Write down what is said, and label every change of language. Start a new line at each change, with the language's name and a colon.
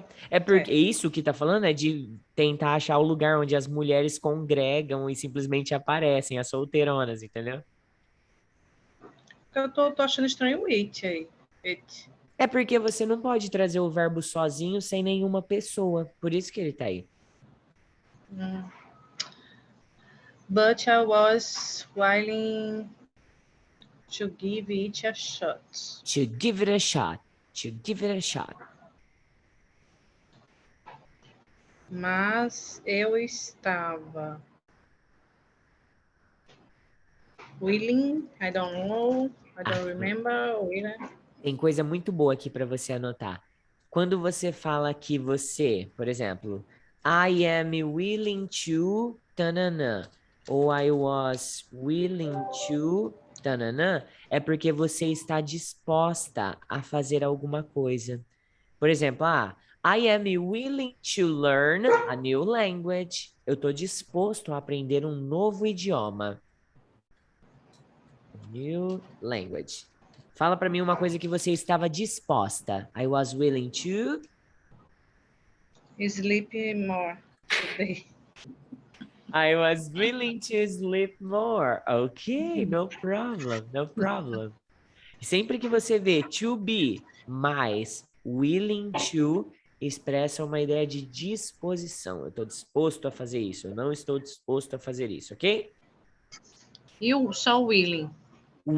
Portuguese: É porque isso que tá falando é de tentar achar o lugar onde as mulheres congregam e simplesmente aparecem, as solteironas, entendeu? Eu tô achando estranho o it aí.
English: It.
Portuguese: É porque você não pode trazer o verbo sozinho sem nenhuma pessoa. Por isso que ele tá aí.
English: But I was willing to give it a shot. To give it a shot. To give it a shot.
Portuguese: Mas eu estava
English: willing, I don't know, I don't remember, willing.
Portuguese: Tem coisa muito boa aqui para você anotar. Quando você fala que você, por exemplo,
English: I am willing to tananã,
Portuguese: ou
English: I was willing to tananã,
Portuguese: é porque você está disposta a fazer alguma coisa. Por exemplo,
English: I am willing to learn a new language.
Portuguese: Eu estou disposto a aprender um novo idioma.
English: New language.
Portuguese: Fala para mim uma coisa que você estava disposta.
English: I was willing to. Sleep more today. I was willing to sleep more. Ok, no problem, no problem.
Portuguese: Sempre que você vê to be mais willing to, expressa uma ideia de disposição. Eu estou disposto a fazer isso. Eu não estou disposto a fazer isso, ok? E o só willing? Vem de